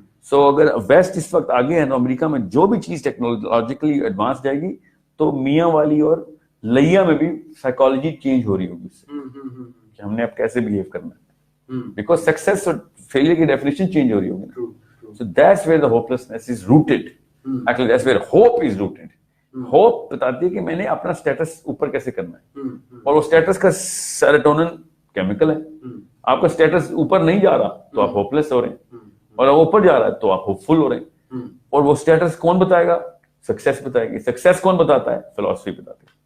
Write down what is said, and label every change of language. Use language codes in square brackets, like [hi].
[ur] سو اگر ویسٹ اس وقت آگے ہے تو امریکہ میں جو بھی چیز ٹیکنالوجیکلی ایڈوانس جائے گی تو میاں والی اور لیا میں بھی سائیکالوجی چینج ہو رہی ہوگی اس سے, کہ ہم نے اب کیسے بہیو کرنا ہے, بیکاز سکسیس اور فیلئر کی ڈیفینیشن چینج ہو رہی ہوگی. [en] So that's where the hopelessness is rooted. Actually that's where hope is rooted. [ur] Hope بتاتی ہے کہ میں نے اپنا سٹیٹس اوپر کیسے کرنا ہے, اور وہ سٹیٹس کا سیروٹونن کیمیکل ہے. آپ کا سٹیٹس اوپر نہیں جا رہا تو آپ ہوپلیس ہو رہے ہیں, اور اوپر جا رہا ہے تو آپ ہوپ فل ہو رہے ہیں. اور وہ سٹیٹس کون بتائے گا, سکسیس بتائے گی. سکسیس کون بتاتا ہے, فلسفی بتاتی ہے.